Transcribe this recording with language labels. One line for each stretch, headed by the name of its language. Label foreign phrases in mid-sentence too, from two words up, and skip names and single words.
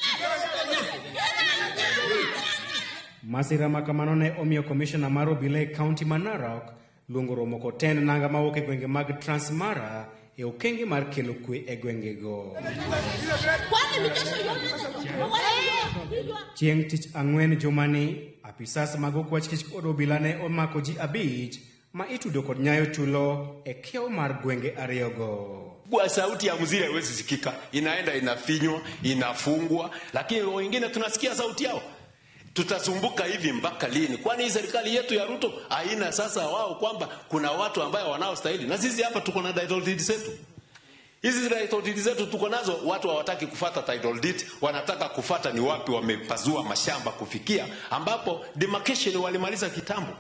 Luo (Kenya and Tanzania): Masira ma kamano ne omiyo komishona mar obila e kaunti ma Narok luongo romo kod tend nanga mawuok e gwenge mag Transmara e okenge mar kelo kwe e gwengego. Chieng' tich ang'wen jumani, apisas mag okwach kich kod obila ne omako ji 5 ma itudo kod nyayo tulo e kiew mar gwenge ariyogo.
Swahili: Kwa sauti ya mzee haiwezi sikika, inaenda inafinywa, inafungwa, lakini wengine tunasikia sauti yao. Tutasumbuka hivi mpaka lini? Kwani serikali yetu ya Ruto haina sasa wao kwamba kuna watu ambao wanaostahili? Na sisi hapa tuko na
English: title deed
Swahili: zetu. Hizi
English: title deed
Swahili: zetu tuko nazo, watu hawataki kufuata
English: title deed,
Swahili: wanataka kufuata ni wapi wamepazua mashamba kufikia, ambapo demarcation walimaliza kitambo.